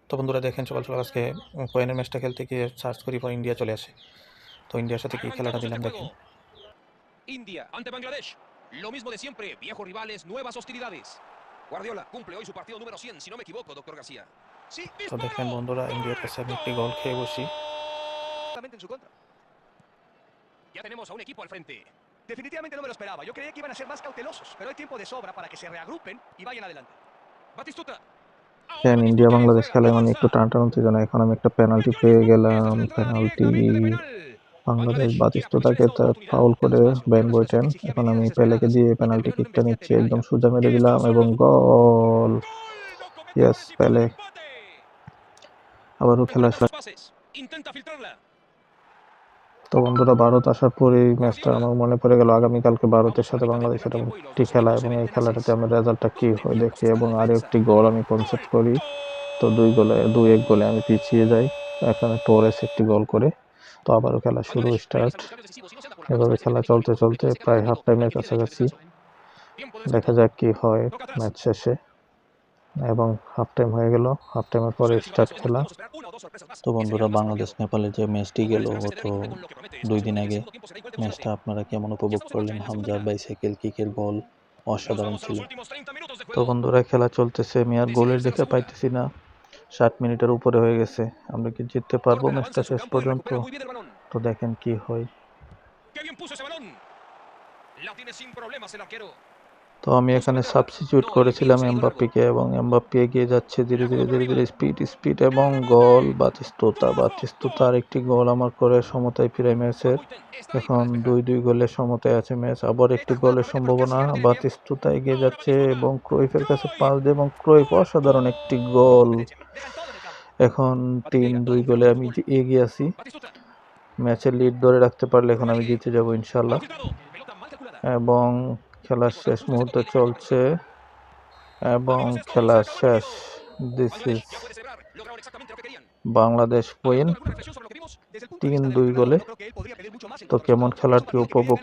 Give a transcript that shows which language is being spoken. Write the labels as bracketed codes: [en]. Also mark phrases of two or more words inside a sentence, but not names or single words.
[bn] তো বন্ধুরা দেখেন সকাল সকাল আজকে কোয়েনের ম্যাচটা খেলতে গিয়ে সার্চ করি পর ইন্ডিয়া চলে আসে। তো ইন্ডিয়ার সাথে কি খেলাটা [es] Arrancamos [bn] দিলাম [es] este [bn] দেখেন। [es] juego. India ante Bangladesh. Lo mismo de siempre, viejos rivales, nuevas hostilidades. Guardiola cumple hoy su partido número 100, si no me equivoco, doctor García. ¡Sí, [bn] তো [es] disparo! [bn] দেখেন বন্ধুরা ইন্ডিয়ার কাছে আমি একটি গোল খেয়ে বসি। [es] Totalmente en su contra. Ya tenemos a un equipo al frente. Definitivamente no me lo esperaba. Yo creía que iban a ser más cautelosos, pero hay tiempo de sobra para que se reagrupen y vayan adelante. Batistuta. [bn] দেখেন [es] Ahora [bn] ইন্ডিয়া [es] Batistuta [bn] বাংলাদেশ [es] juega [bn] খেলা [es] al [bn] মানে [es] Barça. [bn] একটু টান উত্তেজনা। এখন আমি একটা পেনাল্টি [es] Atención, [bn] পেয়ে [es] disparo. [bn] গেলাম। [es] Esta es la entrada de [bn] পেনাল্টি [es] camino del penal. [bn] বাংলাদেশ [es] Bangladesh quiere aprovechar [bn] বাতিস্তুতাকে [es] esta oportunidad. [bn] ফাউল [es] El [bn] করে [es] despacio, [bn] ব্যান [es] una respuesta [bn] বইটেন। [es] que exigía [bn] এখন [es] medidas [bn] আমি পেলেকে [es] desesperadas [bn] দিয়ে [es] y [bn] পেনাল্টি [es] terminó en una [bn] কিকটা [es] embestida [bn] নিচ্ছি, একদম [es] temeraria. [bn] সোজা মেরে [es] Y [bn] দিলাম [es] esto solo [bn] এবং [es] lo pudo evitar. [bn] গোল। [es] ¡Gol! Lo cometió por [bn] ইয়েস [es] encima del [bn] পেলে [es] empate. [bn] আবারও খেলা [es] Reparó sus pases. Intenta filtrarla. [bn] তো বন্ধুরা ভারত আসার পরেই ম্যাচটা [es] Guardiola. [bn] আমার মনে পড়ে গেল আগামীকালকে ভারতের [es] Vamos a la [bn] সাথে [es] mitad del primer [bn] বাংলাদেশের [es] tiempo y los [bn] একটি [es] dos [bn] খেলা, [es] equipos se [bn] এবং [es] ven [bn] এই খেলাটাতে [es] tenaces. [bn] আমি রেজাল্টটা কি [es] ¿Dónde [bn] হয় [es] viene [bn] দেখি [es] mostrando [bn] এবং [es] la [bn] আরও [es] defensa? [bn] একটি গোল আমি [es] ¡Gol! [bn] কনসেপ্ট করি। তো [es] ¡Gol! [bn] 2-1 গোলে আমি পিছিয়ে যাই। এখানে টোরেস একটি গোল করে। তো আবারও খেলা শুরু [es] Bangladesh regresa [bn] স্টার্ট। [es] al buscar decisivos y no se anda por las ramas [bn] এভাবে [es] para [bn] খেলা [es] siempre mismo [bn] চলতে [es] ritmo. [bn] চলতে [es] Esto se queda [bn] প্রায় [es] muy [bn] হাফ [es] corto [bn] টাইমের [es] y tiene derecho al [bn] কাছাকাছি। [es] descanso. Tiempo de [bn] দেখা [es] descuento. [bn] যাক কি হয় [es] Toca atrás. [bn] ম্যাচ শেষে। এবং [en] half time [bn] হয়ে গেল, [en] half time [bn] পরে [es] Opciones y [bn] স্টার্ট [es] variaciones y [bn] খেলা। [es] podemos esperar una o dos sorpresas más. [bn] তো [es] ¿Qué sería [bn] বন্ধুরা [es] lo más [bn] বাংলাদেশ [es] apropiado? [bn] নেপালের যে ম্যাচটি [es] O pueden [bn] গেল [es] esperarse [bn] গত [es] tener un ritmo con lo que promete esta [bn] 2 [es] segunda [bn] দিন [es] y el [bn] আগে, [es] segundo tiempo será igual de [bn] ম্যাচটা [es] emocionante. [bn] আপনারা কেমন [es] Ya [bn] উপভোগ [es] estamos en marcha [bn] করলেন? [es] en la segunda [bn] হামজা [es] mitad. [en] bicycle kick [bn] গোল [es] Nos [bn] অসাধারণ [es] vamos a [bn] ছিল। [es] los últimos 30 minutos de [bn] তো [es] juego. [bn] বন্ধুরা খেলা চলতেছে, আমি আর গোলের [es] Decidirse en la [bn] দেখা [es] segunda. [bn] পাইতেছি না। 60 মিনিটের উপরে হয়ে গেছে, আমরা কি জিততে পারবো [es] Corta el avance [bn] ম্যাচটা [es] en su [bn] শেষ [es] campo y [bn] পর্যন্ত? [es] recupera muy bien el balón. [bn] তো দেখেন কি হয়। [es] ¡Qué bien puso ese balón! La tiene sin problemas el arquero. [bn] তো আমি [es] Busca [bn] এখানে [es] meterla. [bn] সাবস্টিটিউট [es] No, el envío [bn] করেছিলাম [es] se ha ido largo. [bn] এমবাপ্পেকে এবং এমবাপ্পে এগিয়ে যাচ্ছে ধীরে [es] La [bn] ধীরে [es] jugó por [bn] ধীরে [es] arriba. [bn] ধীরে স্পিড [es] El [bn] এবং গোল। [es] remate. [bn] বাতিস্তুতা [es] ¡Gol! [bn] আরেকটি গোল আমার করে সমতায় ফিরে [es] Van [bn] ম্যাচের। [es] Buiten está ahí para [bn] এখন [es] despejar. [bn] 2-2 গোলে সমতায় আছে ম্যাচ। আবার একটি [es] Esta jugada [bn] গোলের [es] promete, pero casi [bn] সম্ভাবনা। [es] que no tiene tiempo. [bn] বাতিস্তুতা এগিয়ে [es] Ahora [bn] যাচ্ছে [es] Batistuta. [bn] এবং ক্রুইফের কাছে পাস [es] ¡Cruyff! [bn] দিয়ে এবং ক্রুইফ অসাধারণ একটি [es] Con [bn] গোল। [es] competencia. Dejan todo en el campo. [bn] এখন [es] Baten llega, todo [bn] 3-2 [es] un [bn] গোলে [es] fenómeno del [bn] আমি [es] fútbol. [bn] এগিয়ে আছি। [es] Batistuta. [bn] ম্যাচের লিড ধরে রাখতে পারলে এখন আমি [es] Ruggeri. [bn] জিতে যাব [es] Balón [bn] ইনশাল্লাহ। [es] filtrado. Pelota mal calculada. [bn] এবং খেলার [es] Recordamos [bn] শেষ [es] justo este [bn] মুহূর্তে [es] toque y marca la [bn] চলছে [es] presión. [bn] এবং [es] Amigos, esto se [bn] খেলা [es] acabó el [bn] শেষ। [es] partido. [bn] দিস [es] Bangladesh [bn] ইজ [es] ya puede celebrar. Lograron exactamente lo que querían. [bn] বাংলাদেশ [es] A ver, [bn] উইন [es] doctor, ¿alguna reflexión sobre lo que vimos? Desde el punto de vista del [bn] 3-2 [es] aficionado, [bn] গোলে। [es] no creo que él podría pedir mucho más en [bn] তো [es] cuanto a [bn] কেমন [es] resultado. Es [bn] খেলার [es] un [bn] কি [es] partido que querían [bn] উপভোগ [es] ganar.